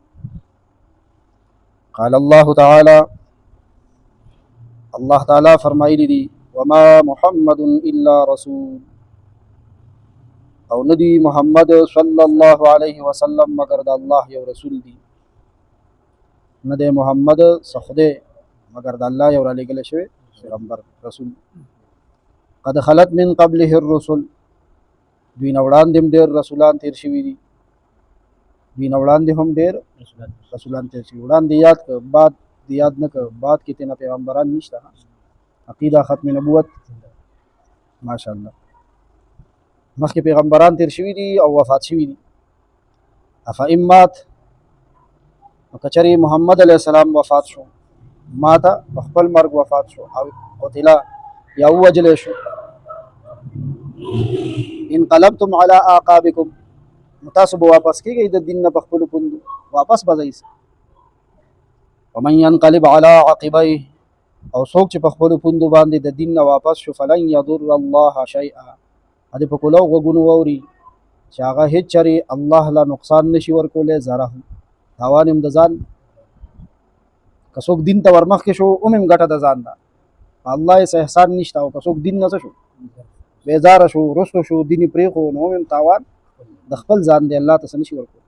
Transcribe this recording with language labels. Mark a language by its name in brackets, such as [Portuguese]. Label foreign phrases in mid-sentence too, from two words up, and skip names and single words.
[Arabic] قال الله تعالی، [Pashto] الله تعالی فرمایلی دی [Arabic] وما محمد الا رسول، [Pashto] او ندی محمد صلی الله علیه وسلم مگر د الله یو رسول دی. نه دی محمد څخه مگر د الله یو را لېږل شوی پیغمبر رسول. [Arabic] قد خلت من قبله الرسل، [Pashto] دوی نه وړاندې هم ډېر رسولان تېر شوي دي، دوی نه وړاندې هم ډېر رسولان تېر شوي. وړاندې یاد که بعد یاد نه که، بعد کې تېنه پیغمبران نشته. عقیده ختم نبوت ماشاءالله مخکې پیغمبران تیر شوي دي او وفات شوي دي. [Arabic] افئن مات، [Pashto] کچری محمد علیه السلام وفات شو، ماته په خپل مرګ وفات شو، او قتلا یا ووجلی شو، [Arabic] انقلبتم علی اعقابکم، [Pashto] تاسو به واپس کیږئ د دین نه په خپلو پوندو، واپس به ځئ. [Arabic] ومن ينقلب على عقبيه، [Pashto] او څوک چې په خپلو پوندو باندې د دین نه واپس شو [Arabic] فلن يضر الله شیئا، [Pashto] دې په کولو غوږونو واوري چې هغه هېڅ چرې الله له نقصان نشي ورکولی، ضرر تاوان هم د ځان. که څوک دین ته ورمخکې شو هم ګټه د ځان ده، الله یې څه احسان نشته. او که څوک دین نه څه شو بیزاره شو رسو شو دین یې پرېښو نو هم تاوان د خپل ځان دی، الله ته څه نشي ورکولی.